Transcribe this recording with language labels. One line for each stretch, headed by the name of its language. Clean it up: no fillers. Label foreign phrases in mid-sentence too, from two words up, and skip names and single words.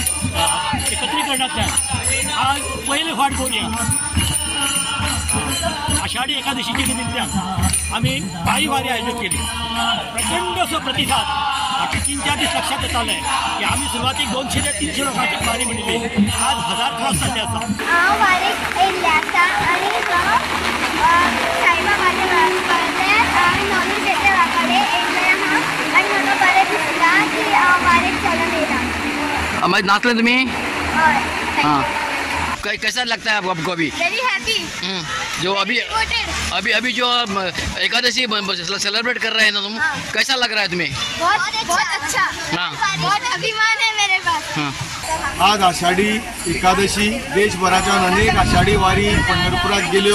Marathi: एकत्रीकरणातल्या आज पहिले फाट बोरी आषाढी एकादशीच्या निमित्तान आम्ही पायी वारी आयोजित केली. प्रचंड असं प्रतिसाद. आता 3-4 दिवस लक्षात येत आलंय की आम्ही सुरुवातीक 200 ते 300 लोकांची वारी म्हणली, आज 1000 क्रॉस जाल्ले आसा.
Konkani: हांव वारीक येयल्लें आसा आनी साईबाबाचे वारकडेन हांवें नॉलेज घेतले वारकडे येयल्लें आहा आनी म्हाका बरें दिसता की वारीक चलून येयला. मागीर नाचले तुमी? हय.
Hindi: हाँ. कैसा लगता है आपको अभी?
English: very happy.
Hindi: जो अभी जो एकादशी सेलिब्रेट कर रहे हैं ना तुम, कैसा लग रहा है तुम्हें? बहुत अच्छा. बहुत अभिमान है मेरे पास.
Konkani: आज आषाढी एकादशी देशभराच्या अनेक आषाढी वारी पंढरपुरात गेल्यो.